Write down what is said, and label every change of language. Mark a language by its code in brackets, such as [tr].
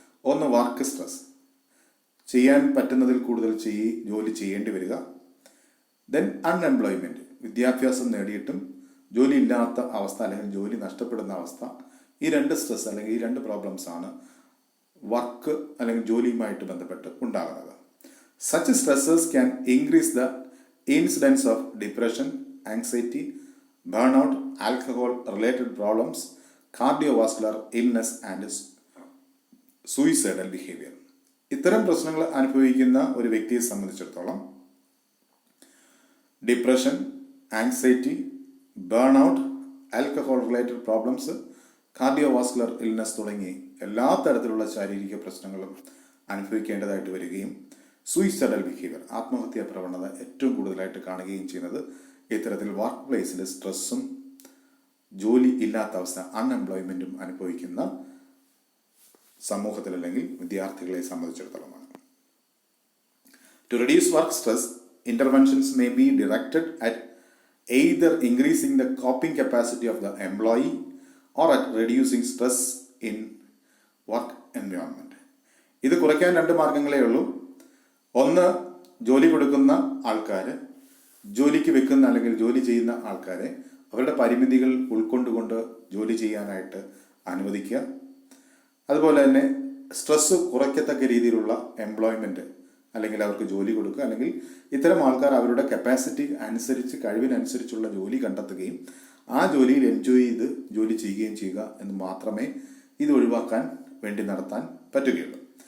[ml] ഒന്ന് work stress, ചെയ്യാൻ പറ്റുന്നതിൽ കൂടുതൽ ജോലി ചെയ്യേണ്ടി വരിക. ദെൻ അൺഎംപ്ലോയ്മെൻറ്റ്, വിദ്യാഭ്യാസം നേടിയിട്ടും ജോലി ഇല്ലാത്ത അവസ്ഥ അല്ലെങ്കിൽ ജോലി നഷ്ടപ്പെടുന്ന അവസ്ഥ. ഈ 2 സ്ട്രെസ് അല്ലെങ്കിൽ ഈ 2 പ്രോബ്ലംസ് ആണ് വർക്ക് അല്ലെങ്കിൽ ജോലിയുമായിട്ട് ബന്ധപ്പെട്ട് ഉണ്ടാകുന്നത്. [en] Such stresses can increase the incidence of depression, anxiety, burnout, alcohol-related problems, cardiovascular illness and suicidal behavior. [ml] ഇത്തരം പ്രശ്നങ്ങൾ അനുഭവിക്കുന്ന ഒരു വ്യക്തിയെ സംബന്ധിച്ചിടത്തോളം depression, anxiety, burn out, alcohol related problems, cardiovascular illness തുടങ്ങി എല്ലാ തരത്തിലുള്ള ശാരീരിക പ്രശ്നങ്ങളും അനുഭവിക്കേണ്ടതായിട്ട് വരികയും സൂയിസൈഡൽ ബിഹേവിയർ, ആത്മഹത്യാ പ്രവണത ഏറ്റവും കൂടുതലായിട്ട് കാണുകയും ചെയ്യുന്നത് ഇത്തരത്തിൽ വർക്ക് പ്ലേസിൽ സ്ട്രെസ്സും ജോലി ഇല്ലാത്ത അവസ്ഥ, അൺഎംപ്ലോയ്മെൻറ്റും അനുഭവിക്കുന്ന സമൂഹത്തിൽ അല്ലെങ്കിൽ വിദ്യാർത്ഥികളെ സംബന്ധിച്ചിടത്തോളമാണ്. [en] To reduce work stress, interventions may be directed at either increasing the coping capacity of the employee or at reducing stress in work environment. [ml] ഇത് കുറയ്ക്കാൻ രണ്ട് മാർഗങ്ങളേ ഉള്ളൂ. ഒന്ന്, ജോലി കൊടുക്കുന്ന ആൾക്കാർ ജോലിക്ക് വെക്കുന്ന അല്ലെങ്കിൽ ജോലി ചെയ്യുന്ന ആൾക്കാരെ അവരുടെ പരിമിതികൾ ഉൾക്കൊണ്ടുകൊണ്ട് ജോലി ചെയ്യാനായിട്ട് അനുവദിക്കുക. അതുപോലെ തന്നെ സ്ട്രെസ് കുറയ്ക്കത്തക്ക രീതിയിലുള്ള എംപ്ലോയ്മെൻറ്റ് അല്ലെങ്കിൽ അവർക്ക് ജോലി കൊടുക്കുക, അല്ലെങ്കിൽ ഇത്തരം ആൾക്കാർ അവരുടെ കപ്പാസിറ്റി അനുസരിച്ച് കഴിവിനനുസരിച്ചുള്ള ജോലി കണ്ടെത്തുകയും ആ ജോലിയിൽ എൻജോയ് ചെയ്ത് ജോലി ചെയ്യുകയും ചെയ്യുക എന്ന് മാത്രമേ ഇത് ഒഴിവാക്കാൻ വേണ്ടി നടത്താൻ പറ്റുകയുള്ളൂ.